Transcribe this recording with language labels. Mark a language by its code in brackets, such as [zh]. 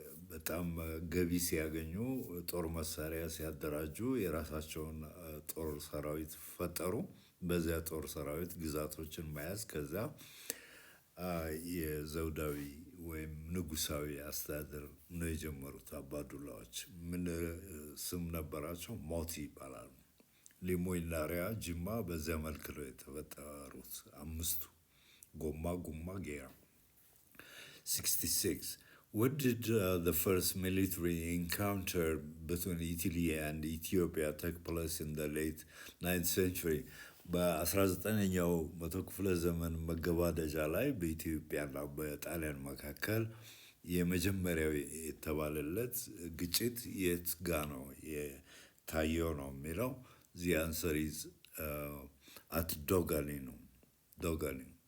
[am] በጣም ገቢ ሲያገኙ ጦር መሳሪያ ሲያደራጁ የራሳቸውን ጦር ሰራዊት ፈጠሩ። በዚያ ጦር ሰራዊት ግዛቶችን መያዝ ከዛ የዘውዳዊ ወይም ንጉሳዊ አስተዳደር ነው የጀመሩት። አባዱላዎች ምን ስም ነበራቸው? ሞቲ ይባላሉ። ሊሙይናሪያ፣ ጅማ በዚያ መልክ ነው የተፈጠሩት አምስቱ። ጎማ፣ ጉማ፣ ጌራ። 66. [en] What did the first military encounter between Italy and Ethiopia take place in the late 9th century? [am] በ19ኛው መቶ ክፍለ ዘመን መገባደጃ ላይ በኢትዮጵያና በጣሊያን መካከል የመጀመሪያው የተባለለት ግጭት የት ጋ ነው የታየው ነው የሚለው። [en] The answer is at Dogali [am] ነው። ዶጋሊ